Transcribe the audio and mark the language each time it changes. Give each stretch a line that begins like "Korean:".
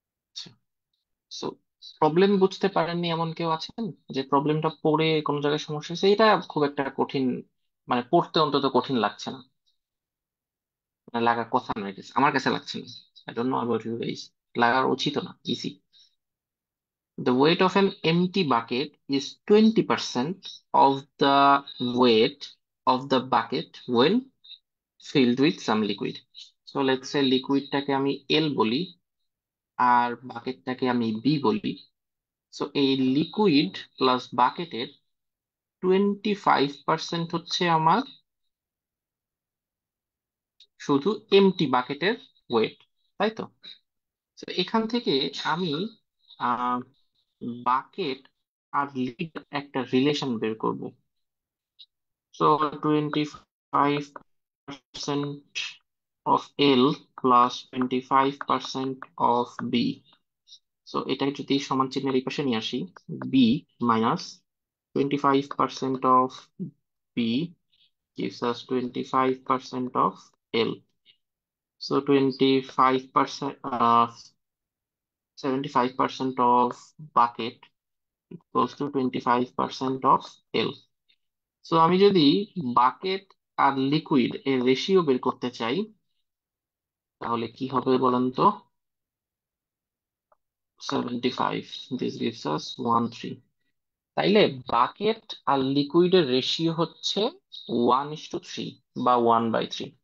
Bangla: আচ্ছা, so problem বুঝতে পারেননি এমন কেউ আছেন? যে প্রবলেমটা পড়ে কোনো জায়গায় সমস্যা হয়েছে, এটা খুব একটা কঠিন, মানে পড়তে অন্তত কঠিন লাগছে না। মানে লাগার কথা নয়,
English: it is-
Bangla: আমার কাছে লাগছে না।
English: I don't know about you guys.
Bangla: লাগার উচিত না,
English: Easy. The weight of an empty bucket is 20% of the weight of the bucket when filled with some liquid. So let's say
Bangla: লিকুইডটাকে আমি এল বলি আর বাকেটটাকে আমি বি বলি। সো এই লিকুইড প্লাস বাকেটের 25% হচ্ছে আমার শুধু এমটি বাকেটের ওয়েট, তাই তো? তো এখান থেকে আমি আহ বাকেট আর লিড একটা রিলেশন বের করব। So 25% of L plus 25% of B। So এটাকে যদি সমান চিহ্নের এই পাশে নিয়ে আসি, B minus 25% of B
English: gives us 25% of L. So 25%, 75% of bucket equals to 25% of L.
Bangla: So আমি যদি বাকেট আর লিকুইড এর রেশিও বের করতে চাই, তাহলে কি হবে বলেন তো? 75,
English: this gives us
Bangla: 13। তাইলে বাকেট আর লিকুইডের রেশিও হচ্ছে 1:3 বা 1/3।